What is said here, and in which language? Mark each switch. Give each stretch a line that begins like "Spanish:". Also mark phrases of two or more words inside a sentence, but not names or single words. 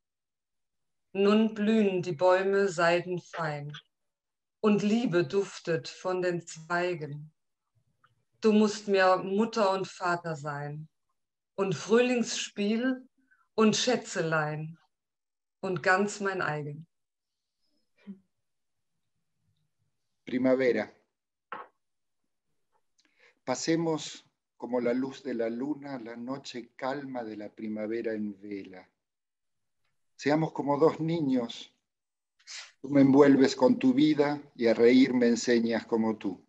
German: Nun blühen die Bäume seidenfein und Liebe duftet von den Zweigen. Du musst mir Mutter und Vater sein und Frühlingsspiel und Schätzelein. und ganz mein eigen.
Spanish: Primavera. Pasemos como la luz de la luna la noche calma de la primavera en vela. Seamos como dos niños. Tú me envuelves con tu vida y a reír me enseñas como tú.